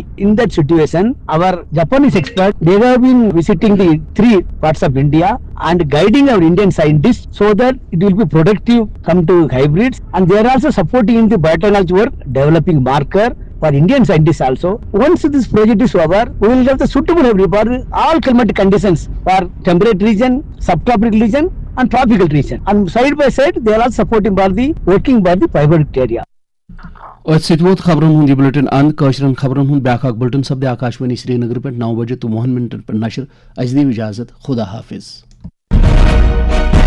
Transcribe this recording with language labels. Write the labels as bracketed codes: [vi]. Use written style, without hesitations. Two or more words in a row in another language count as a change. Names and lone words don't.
[en] In that situation, our Japanese experts, they have been visiting the 3 parts of India and guiding our Indian scientists so that it will be productive come to hybrids, and they are also supporting in the biotechnology work, developing marker for Indian scientists also. Once this project is over, we will have the suitable hybrid for all climatic conditions for temperate region, subtropical region and tropical region. And side by side, they are also supporting for the working by the fibrotic area. [ks] और सितवत खबरों हुंद बुलेटिन अंद कशरन खबरों हुंद ब्याक बुलेटिन सब्द आकाशवाणी श्रीनगर पे 9 बजे तो 9 मिनट पर नशर अजदी इजाजत खुदा हाफिज